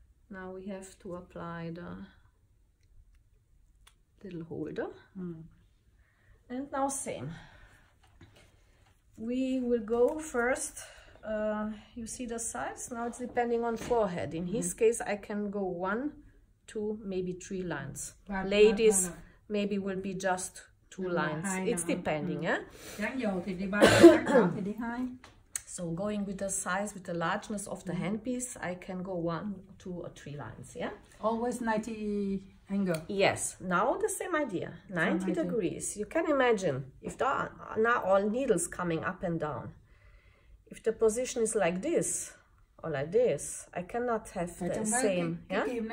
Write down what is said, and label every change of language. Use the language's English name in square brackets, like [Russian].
[English] Now we have to apply the little holder. And now same. We will go first. You see the size? Now it's depending on forehead. In his case, I can go 1, 2, maybe 3 lines. Ladies, maybe will be just 2 lines. It's depending, yeah? [Vietnamese] Dán dầu thì đi 3, dán đỏ thì đi 2. [English] So going with the size, with the largeness of the handpiece, I can go 1, 2, or 3 lines, yeah? Always 90 angle. Yes, now the same idea, 90 degrees. You can imagine, if there are now all needles coming up and down, if the position is like this, or like this, I cannot have the same, yeah?